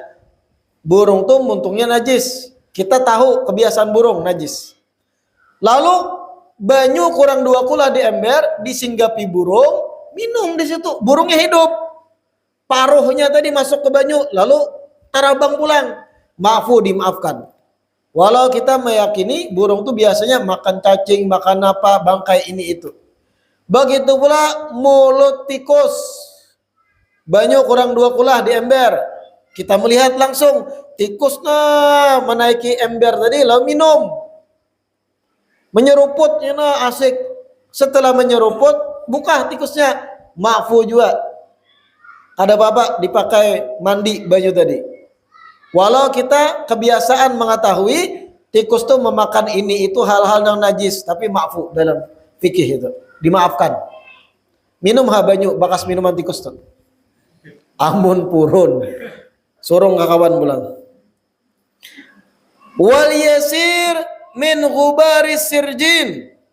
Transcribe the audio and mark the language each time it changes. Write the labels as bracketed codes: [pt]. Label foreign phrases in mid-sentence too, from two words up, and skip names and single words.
[bjn] Burung tuh muntungnya najis. Kita tahu kebiasaan burung najis. Lalu banyu kurang 2 kulah di ember, disinggapi burung, minum di situ. [id] Burungnya hidup. [bjn] Paruhnya tadi masuk ke banyu, lalu tarabang pulang. [id] Maafu dimaafkan. Walau kita meyakini burung tuh biasanya makan cacing, makan apa, bangkai ini itu. Begitu pula mulut tikus. [bjn] Banyu kurang 2 kulah di ember. [id] Kita melihat langsung tikusnya menaiki ember tadi lalu minum. Menyeruputnya asik. Setelah menyeruput, buka tikusnya. Maafu juga. [bjn] Ada bapak dipakai mandi banyu tadi. [id] Walau kita kebiasaan mengetahui tikus tuh memakan ini itu hal-hal yang najis, tapi maafu dalam fikih itu. Dimaafkan. [bjn] Minum banyu bakas minuman tikus tuh. Amun purun. Surung kawan pulang. [ar] واليسير من غبار السرجين.